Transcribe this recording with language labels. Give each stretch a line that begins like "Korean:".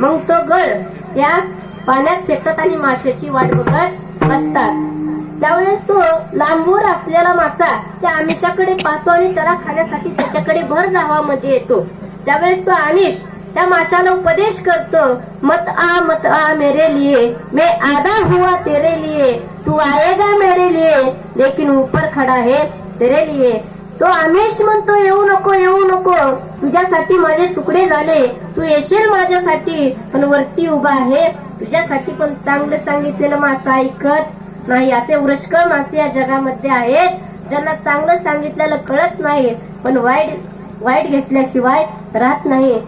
Marathi: मग तो गळ त्या पाण्यात फेकतात आणि माशाची वाट बघत बसतात. त्यावेळेस तो लांबवर असलेला मासा त्या आमिषाकडे पाहतो आणि त्याला खाण्यासाठी त्याच्याकडे भर धावामध्ये येतो. त्यावेळेस तो आमिष त्या माशाला उपदेश करतो.
Hindi: मत आ मेरे लिए, मैं आधा हुआ तेरे लिए, तू आएगा मेरे लिए, लेकिन ऊपर खड़ा है तेरे लिए.
Marathi: तो आमिष म्हणतो येऊ नको येऊ नको, तुझ्यासाठी माझे तुकडे झाले, तू येशील माझ्यासाठी, पण वरती उभा आहे तुझ्यासाठी. पण चांगलं सांगितलेलं मासा ऐकत नाही. असे वृष्कळ मासे या जगामध्ये आहेत ज्यांना चांगलं सांगितलेलं कळत नाही, पण वाईट घेतल्याशिवाय राहत नाही.